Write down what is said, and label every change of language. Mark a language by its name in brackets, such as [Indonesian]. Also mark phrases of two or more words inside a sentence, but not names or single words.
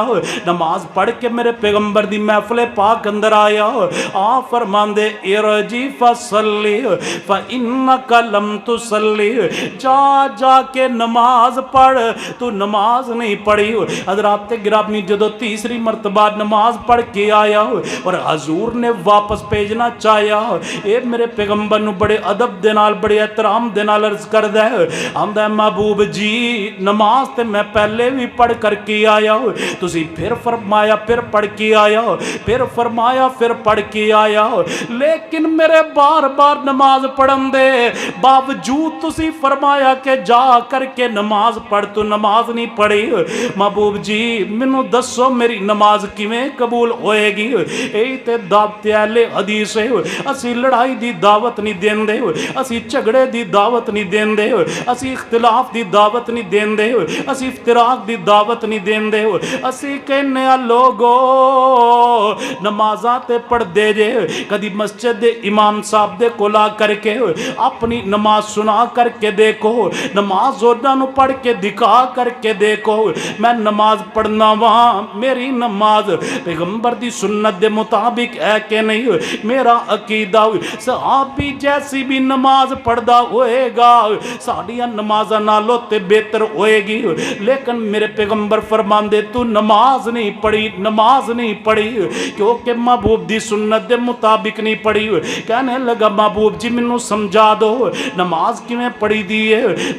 [Punjabi] نماز پڑھ کے میرے پیغمبر دی محفل پاک اندر آیا آ فرمان دے [Arabic] ارجی فصلی فإنک لم تصلی. [Punjabi] جا کے نماز پڑھ تو نماز نہیں پڑھی. حضرات گرامی جدو تیسری مرتبہ نماز پڑھ کے آیا اور حضور نے واپس بھیجنا چاہیا اے میرے پیغمبر نو بڑے ادب دے نال بڑے احترام دے نال عرض کر دے آندا ہے محبوب جی نماز تے میں پہلے بھی پڑھ کر کے آیا تسی پھر فرمایا پھر پڑھ کے آیا پھر فرمایا پھر پڑھ کے آیا لیکن میرے بار بار نماز پڑھن دے باوجود تسی فرمایا کہ جا کر کے نماز پڑھ، تو نماز نہیں پڑھی. محبوب جی مینوں دسو میری نماز کِویں قبول ہوئیگی? یہی تے دعوت اہلِ حدیث ہے. اسی لڑائی دی دعوت نہیں دیندے، اسی جھگڑے دی دعوت نہیں دیندے، اسی اختلاف دی دعوت نہیں دیندے، اسی افتراق دی دعوت نہیں دیندے. اسی کہنے آ لوگو نمازاں تے پڑھدے جے، کدی مسجد دے امام صاحب دے کول آ کر کے اپنی نماز سنا کر کے دیکھو، نماز اوہناں نوں پڑھ کے دکھا کر کے دیکھو میں نماز پڑھنا واں، میری نماز پیغمبر دی سنت دے مطابق ہے کہ نہیں. میرا عقیدہ صحابی جیسی بھی نماز پڑھدا ہوئیگا ساڈیاں نمازاں نالوں تے بہتر ہوئیگی. لیکن میرے پیغمبر فرماندے تو نماز نہیں پڑھی، نماز نہیں پڑھی کیونکہ محبوب دی سنت دے مطابق نہیں پڑھی. کہنے لگا محبوب جی مینوں سمجھا دو نماز کِویں پڑھی دی ہے.